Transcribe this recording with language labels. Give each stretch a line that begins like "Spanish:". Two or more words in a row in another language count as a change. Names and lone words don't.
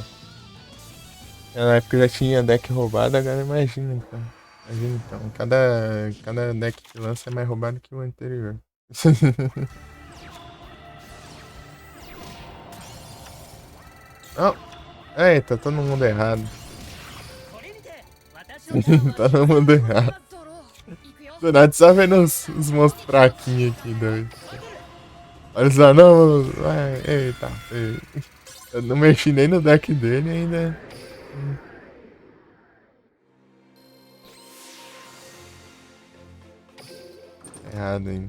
Portuguese: Na época já tinha deck roubado, agora imagina então. Imagina então. Cada deck que lança é mais roubado que o anterior. Não. Eita, todo mundo errado.
Japanese: これにて私を
Portuguese: Todo mundo errado.
Japanese: いくよ
Portuguese: Do nada só vendo os monstros fraquinhos aqui, doido. Olha só, não. Eita. Eu não mexi nem no deck dele ainda. Errado ainda.